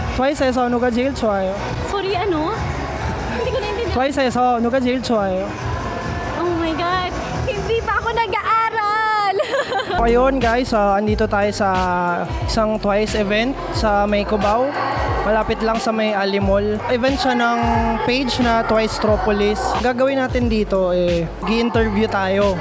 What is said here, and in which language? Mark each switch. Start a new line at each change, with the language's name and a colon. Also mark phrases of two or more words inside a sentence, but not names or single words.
Korean: 트와이스에서 누가 제일 좋아요?
Filipino: Sorry, ano? Hindi ko naintindihan.
Korean: 트와이스에서 누가 제일 좋아요?
English: Oh my God.
Filipino: Hindi pa ako nag-aaral. Ayun guys, andito tayo sa isang Twice event sa May Cubao. Malapit lang sa may Ali Mall. Event siya ng page na Twice Tropolis. Gagawin natin dito, gi-interview tayo.